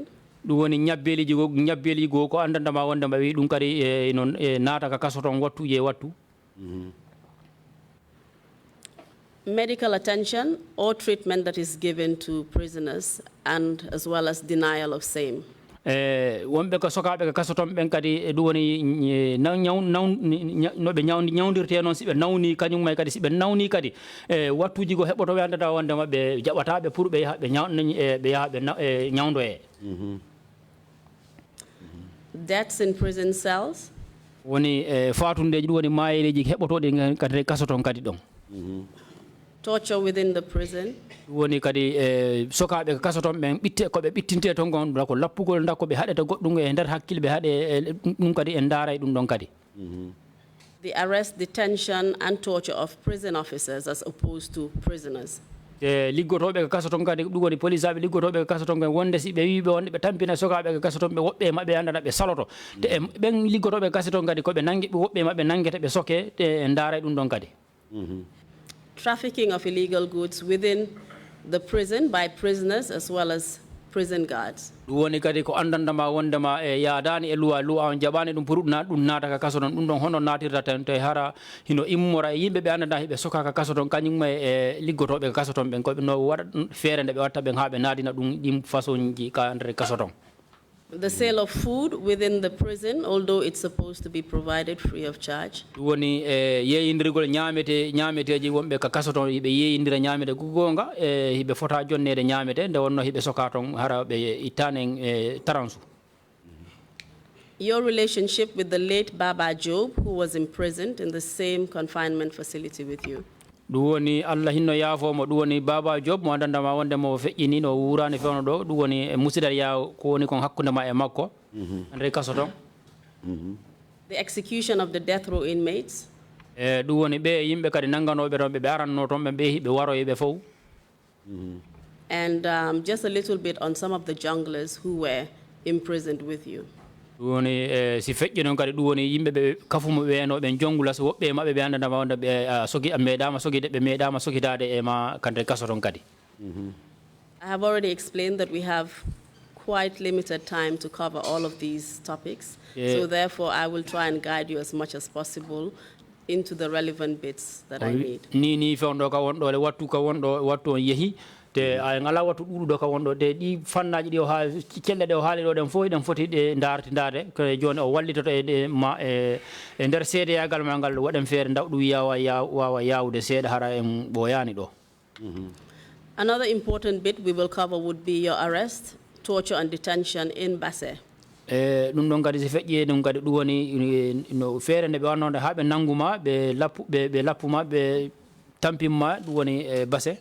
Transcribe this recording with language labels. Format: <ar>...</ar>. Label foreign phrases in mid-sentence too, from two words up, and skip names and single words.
<ff>ɗum woni ñabbeliji goo ko andandama wondema wi ɗum kadi non naata ka kaso toon wattu je wattu.</ff> <en>Medical attention or treatment that is given to prisoners and as well as denial of same.</en> <ff>Wonɓe ko sokaɓe ka kaso toon ɓen kadi ɗum woni noɓe ñawdirte noon siɓe nawni kañum may kadi siɓe nawni kadi wattuji go heɓoto ɓe andata wondema ɓe jaɓataɓe pour ɓe yaha ɓe ñawdoye.</ff> <en>Deaths in prison cells.</en> <ff>Woni fatundeji ɗum woni mayereji heɓotoɗi kadi kaso toon kadi ɗon.</ff> <en>Torture within the prison.</en> <ff>Woni kadi sokaɓe ka kaso toon ɓen koɓe ɓittinte toon gon ko lappugol nda koɓe haɗeta goɗɗum e nder hakkille ɓe haɗe ɗum kadi en daaray ɗum ɗon kadi.</ff> <en>The arrest, detention and torture of prison officers as opposed to prisoners.</en> <ff>liggotoɓe ko kaso ton kadi ɗum woni police aɓe liggotoɓe ko kaso ton kadi wonde si ɓe wiɓe wonde ɓe tampina sokaɓe ko kaso ton ɓe woɓɓe mabɓe andana ɓe saloto te ɓen liggotoɓe ko kaso ton kadi koɓe nangue woɓɓe mabɓe nanguete ɓe soke te ndaara ɗum ɗon kadi.</ff> <en>Trafficking of illegal goods within the prison by prisoners as well as prison guards.</en> <ff>Woni kadi ko andandama wondema e yaadani e luwa on jaɓani ɗum pour ɗum naata ka kaso ɗon ɗum ɗon hono natirta tan te hara hino immora e yimɓe ɓe andanda hiɓe soka ka kaso ton kañum e liggotoɓe ka kaso ton ɓen koɓe no waɗa feere nde ɓe watta ɓen ha ɓe naadina ɗum ɗin façon ji ka nder kaso ton.</ff> <en>The sale of food within the prison, although it's supposed to be provided free of charge.</en> <ff>Woni yeeyindirgol ñaameteji wonɓe ka kaso ton hiɓe yeeyindira ñaamete gonga hiɓe fota jonnede ñaamete nde wonno hiɓe soka ton hara ɓe ittanen taransu.</ff> <en>Your relationship with the late Baba Job, who was imprisoned in the same confinement facility with you.</en> <ff>ɗum woni Allah hinno yaafomo ɗum woni Baba Job mo andandama wonde mo feƴƴini no wurani fewno ɗo ɗum woni musidal yaw ko woni kon hakkude ma e makko andre kaso ton.</ff> <en>The execution of the death row inmates.</en> <ff>ɗum woni ɓe yimɓe kadi nangganoɓe toon ɓe aranno toon ɓe ɓe waroyeɓe fof.</ff> <en>And just a little bit on some of the junglers who were imprisoned with you.</en> <ff>ɗum woni si feƴƴi noon kadi ɗum woni yimɓe ɓe kafumo ɓeenoɓe jongula so woɓɓe maɓɓe ɓe andandama wonde ɓe sogi meeɗama sogide ɓe meeɗama sogidade e ma kande kaso ton kadi.</ff> <en>I have already explained that we have quite limited time to cover all of these topics. So therefore I will try and guide you as much as possible into the relevant bits that I need.</en> <ff>Ni fewndo ka wonɗo le wattu ka wonɗo wattu on yeehi te ay ngala wattu ɗuɗuɗo ka wonɗo de ɗi fannaji ɗi o ha celle ɗe o haali ɗo ɗen fof eɗen foti ɗe dartidade ko joni o wallitoto e nder seedeyagal ma ngal waɗen feere daw ɗum wawa yawde seeɗa hara en ɓoyani ɗo.</ff> <en>Another important bit we will cover would be your arrest, torture and detention in Basse.</en> <ff>ɗum ɗon kadi si feƴƴi ɗum kadi ɗum woni no feere nde ɓe wannode ha ɓe nangguma ɓe lappuma ɓe tampinma ɗum woni Basse.</ff>